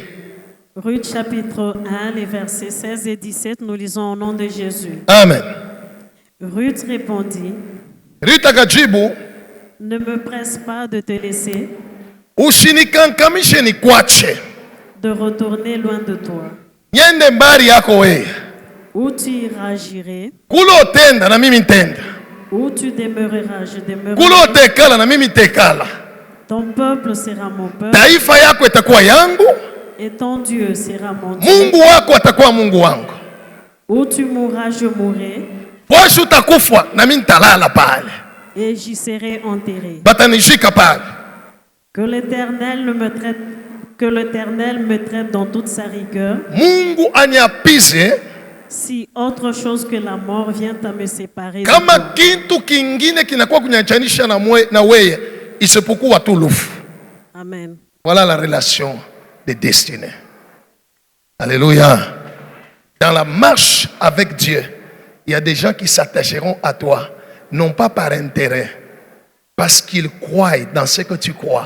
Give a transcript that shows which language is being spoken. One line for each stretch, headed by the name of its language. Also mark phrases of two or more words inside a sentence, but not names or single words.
French: Ruth chapitre 1, les versets 16 et 17, nous lisons au nom de Jésus. Amen. Ruth répondit,
Swahili: Ruth akajibu,
French: ne me presse pas de te laisser,
Swahili: usinikankamishe nikwache.
French: de retourner loin de toi.
Swahili: Niende mbali yako wewe.
French: Où tu iras, j'irai.
Swahili: Kule otenda na mimi ntenda.
French: Où tu demeureras, je demeurerai.
Swahili: Kule otekala na mimi tekala.
French: Ton peuple sera mon peuple,
Swahili: Taifa yako itakuwa yangu,
French: et ton Dieu sera mon Dieu.
Swahili: Mungu wako atakuwa Mungu wangu.
French: Où tu mourras, je mourrai,
Swahili: Posho utakufa na mimi nitalala pale.
French: et j'y serai enterré.
Swahili: Batanishika pale.
French: Que l'Éternel me traite dans toute sa rigueur,
Swahili: Mungu aniapize
French: si autre chose que la mort vient à me séparer de
Swahili: kama
French: toi.
Swahili: kintu kingine kinakuwa kunyachanisha na wewe isipokuwa tu lufu.
French: Amen. Voilà la relation de destinée. Alléluia. Dans la marche avec Dieu, il y a des gens qui s'attacheront à toi, non pas par intérêt, parce qu'ils croient dans ce que tu crois.